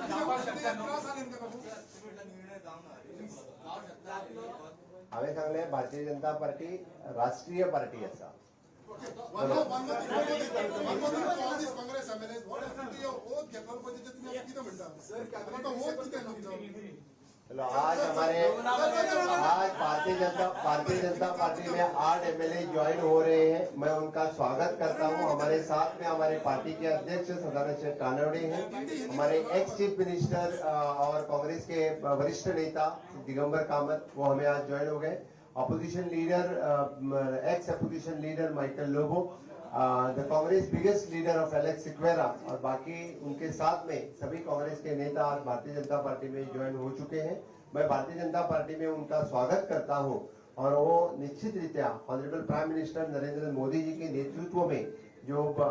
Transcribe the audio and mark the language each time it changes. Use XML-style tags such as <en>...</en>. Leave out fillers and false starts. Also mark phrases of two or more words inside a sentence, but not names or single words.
<kok>हांवें सांगलें भारतीय जनता पार्टी राष्ट्रीय पार्टी आसा</kok> <hi>आज भारतीय जनता पार्टी में 8 MLA ज्वाइन हो रहे हैं मैं उनका स्वागत करता हूं हमारे साथ में हमारे पार्टी के अध्यक्ष सदानंद कानवड़े हैं हमारे</hi> <en>ex chief minister</en> <hi>और कांग्रेस के वरिष्ठ नेता दिगंबर कामत वो हमें आज ज्वाइन हो गए</hi> <en>opposition leader ex opposition leader</en> <hi>माइकल लोबो</hi> <en>the Congress biggest leader of</en> <hi>एलेक्स सिक्वेरा और बाकी उनके साथ में सभी कांग्रेस के नेता आज भारतीय जनता पार्टी में ज्वाइन हो चुके हैं मैं भारतीय जनता पार्टी में उनका स्वागत करता हूं और वो निश्चित रीत्या</hi> <en>honourable prime minister</en> <hi>नरेंद्र मोदी जी के नेतृत्व में जो</hi>